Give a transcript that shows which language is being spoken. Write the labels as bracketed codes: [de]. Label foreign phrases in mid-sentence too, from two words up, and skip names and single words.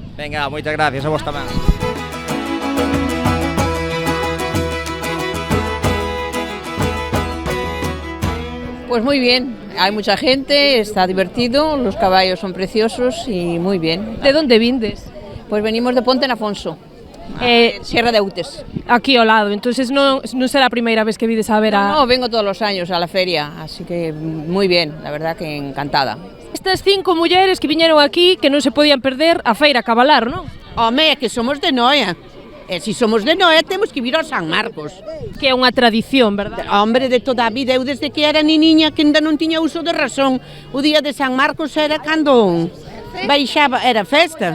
[gl] Venga, moitas gracias, a vos tamén. [es] Pues muy bien, hay mucha gente, está divertido, los caballos son preciosos y muy bien. [gl] ¿De dónde vindes? [es] Pues venimos de Ponte en Afonso, Sierra de Utes. [gl] Aquí ao lado, entonces non será a primeira vez que vides a ver a... [es] No, vengo todos los años a la feria, así que muy bien, la verdad que encantada. [gl] Estas 5 mulleres que viñeron aquí que non se podían perder a feira a cabalar, non? Home, é que somos de Noia. E se somos de Noia temos que vir ao San Marcos. Que é unha tradición, verdad? Hombre, de toda a vida, eu desde que era niña que ainda non tiña uso de razón. O día de San Marcos era cando baixaba, era festa.